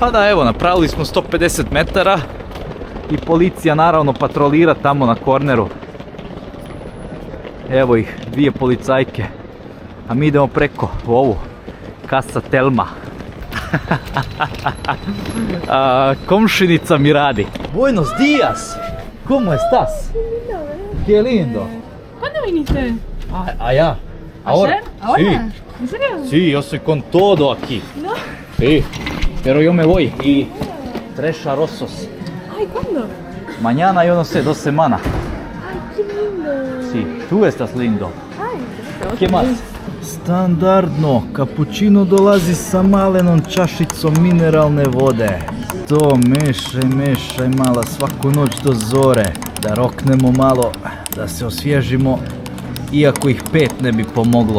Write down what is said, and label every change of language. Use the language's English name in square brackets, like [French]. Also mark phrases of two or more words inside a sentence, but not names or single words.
[Serbian] A da, evo, napravili smo 150 metara i policija naravno patrolira tamo na korneru. Evo ih, 2 policajke. A mi idemo preko u ovu Casa Telma. Komšinica mi radi. [Spanish] Buenos días. ¿Cómo estás? Qué lindo. ¿Cuándo viniste? Allá. Ahora. ¿Ayer? ¿Ahora? Sí. ¿En serio? Sí, yo soy con todo aquí. ¿No? Sí. Pero yo me voy y 3 arrozos. Ay, ¿cuándo? Mañana, yo no sé, 2 semanas. Ay, qué lindo. Sí, tú estás lindo. Ay, ¿Qué más? [Serbian] Standardno, kapućino dolazi sa malenom čašicom mineralne vode. To mešaj mala svaku noć do zore, da roknemo malo, da se osvježimo, iako ih 5 ne bi pomoglo.